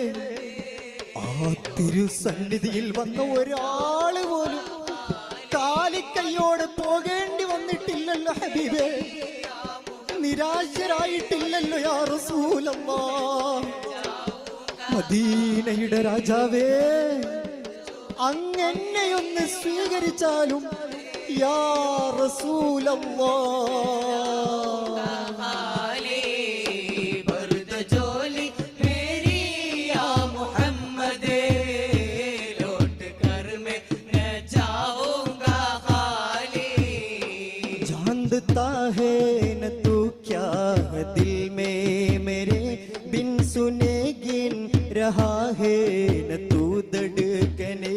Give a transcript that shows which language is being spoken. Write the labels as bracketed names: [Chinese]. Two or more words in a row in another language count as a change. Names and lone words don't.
[Malayalam] ആ തിരുസന്നിധിയിൽ വന്ന ഒരാള് പോലും അവസ്ഥയോടെ പോകേണ്ടി വന്നിട്ടില്ലല്ലോ ഹബീബേ, നിരാശരായിട്ടില്ലല്ലോ [Arabic] يا رسول الله. [Malayalam] മദീനയുടെ രാജാവേ, അങ്ങെന്നെയൊന്ന് സ്വീകരിച്ചാലും [Arabic] يا رسول الله. [Hindi] जानता है न तू क्या है दिल में मेरे बिन सुने गिन रहा है न तू धड़कने.